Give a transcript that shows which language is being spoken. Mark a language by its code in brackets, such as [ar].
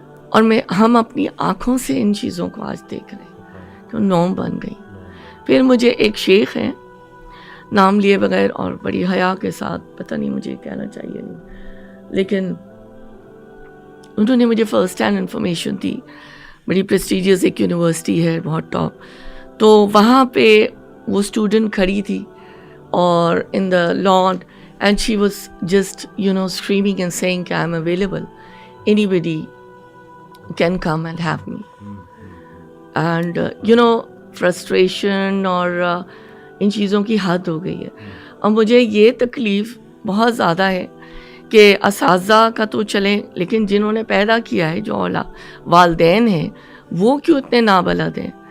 [ur] اور ہم اپنی آنکھوں سے ان چیزوں کو آج دیکھ رہے ہیں کہ نوم بن گئی۔ پھر مجھے ایک شیخ ہیں، نام لیے بغیر اور بڑی حیا کے ساتھ، پتہ نہیں مجھے کہنا چاہیے نہیں، لیکن انہوں نے مجھے فرسٹ ہینڈ انفارمیشن دی، بڑی پریسٹیجیس ایک یونیورسٹی ہے بہت ٹاپ، تو وہاں پہ وہ اسٹوڈنٹ کھڑی تھی اور [en] In the lawn and she was just, screaming and saying, I'm available. Anybody can come and have me. And, frustration [ur] اور ان چیزوں کی حد ہو گئی ہے. اور مجھے یہ تکلیف بہت زیادہ ہے کہ اساتذہ کا تو چلیں، لیکن جنہوں نے پیدا کیا ہے، جو والدین ہیں، وہ کیوں اتنے نابلد ہیں.